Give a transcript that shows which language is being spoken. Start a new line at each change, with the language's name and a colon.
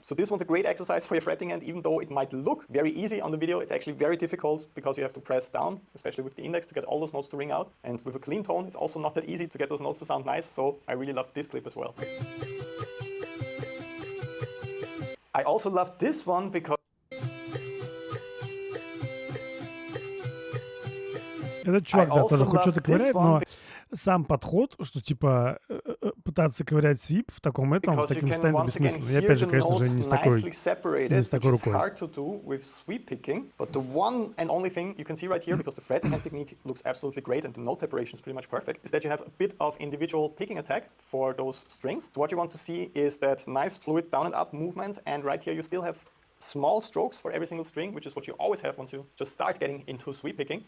English: So this one's a great exercise for your fretting, and even though it might look very easy on the video, it's actually very difficult because you have to press down, especially with the index, to get all those notes to ring out. And with a clean tone, it's also not that easy to get those notes to sound nice, so I really love this clip as well. I also love this one because
Russian: Этот чувак, да, тоже хоть что-то ковыряет, но сам подход, что типа пытаться ковырять свип в таком этом, в таким состоянии бессмысленно. И опять же, конечно же, не с такой рукой.
English: Hard to do with sweep picking, but the one and only thing you can see right here, because the fretting hand technique looks absolutely great and the note separation is pretty much perfect, is that you have a bit of individual picking attack for those strings. So what you want to see is that nice fluid down and up movement, and right here you still have small strokes for every single string, which is what you always have once you just start getting into sweep picking.